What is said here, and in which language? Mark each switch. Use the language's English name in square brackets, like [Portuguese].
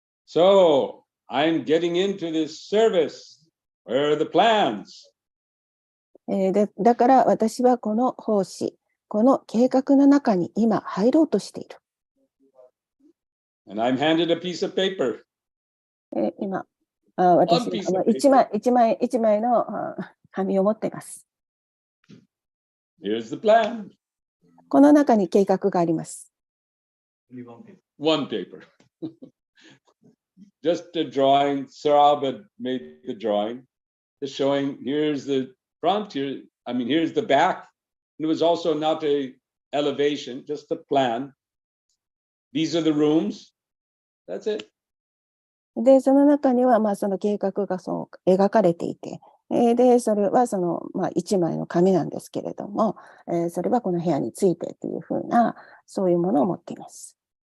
[English] So I'm getting into this service. Where are the plans? [Japanese] だから私はこの奉仕、この計画の中に今入ろうとしている。 [English] And I'm handed a piece of paper. [Japanese] 今、私一枚の紙を持っています。 [English] Here's the plan. [Japanese] この中に計画があります。 [English] One paper. Just a drawing. Sarab had made the drawing. Just showing here's the front, here's the back. It was also not a elevation, just a plan. These are the rooms. That's it. [Japanese] で、その中には、その計画がそう描かれていて、で、それは一枚の紙なんですけれども、それはこの部屋についてというふうな、そういうものを持っています。